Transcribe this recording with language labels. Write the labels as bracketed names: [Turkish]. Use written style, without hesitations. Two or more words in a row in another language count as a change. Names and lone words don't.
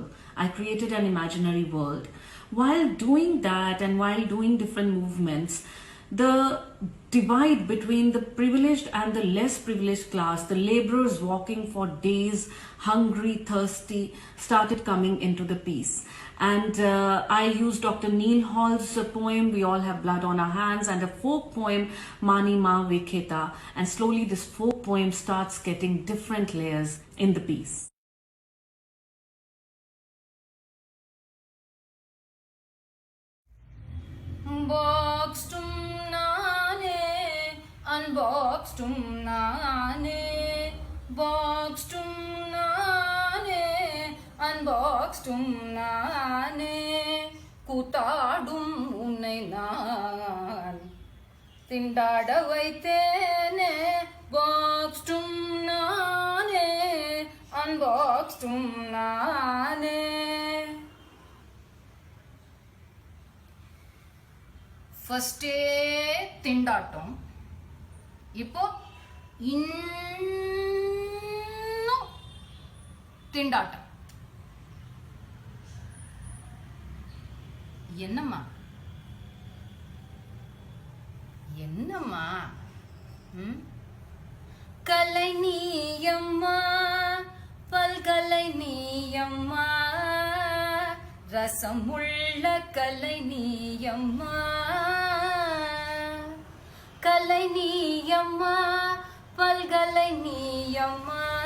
[English] I created an imaginary world. While doing that and while doing different movements, the divide between the privileged and the less privileged class, the laborers walking for days, hungry, thirsty, started coming into the piece. And I used Dr. Neil Hall's poem, We All Have Blood on Our Hands, and a folk poem, Mani Ma Vekheta. And slowly this folk poem starts getting different layers in the piece. Unboxed unboxed [Tamil] நானே boxed நானே unboxed நானே கூத்தாடும் உன்னை நான் திண்டாட வைத்தேனே boxed nane unboxed nane first tindatum இப்போ இன்னும் திண்டாட்டம் என்னம்மா என்னம்மா கலை நீயம்மா பல்கலை நீயம்மா ரசமுள்ள கலை நீயம்மா கலை நீயம்மா பல்கலை நீயம்மா